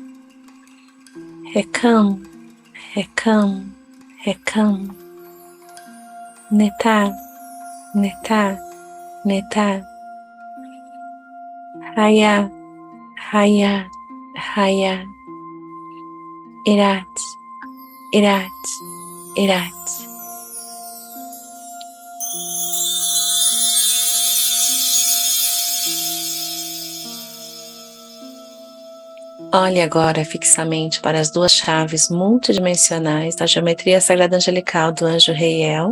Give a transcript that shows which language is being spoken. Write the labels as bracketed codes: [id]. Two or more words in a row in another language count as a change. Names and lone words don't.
[pt] Rekam, Rekam, Rekam. Netá, Netá, Netá. Raya, Raya, Raya. Irat, Irat, Irat. Olhe agora fixamente para as duas chaves multidimensionais da geometria sagrada angelical do anjo Reiel.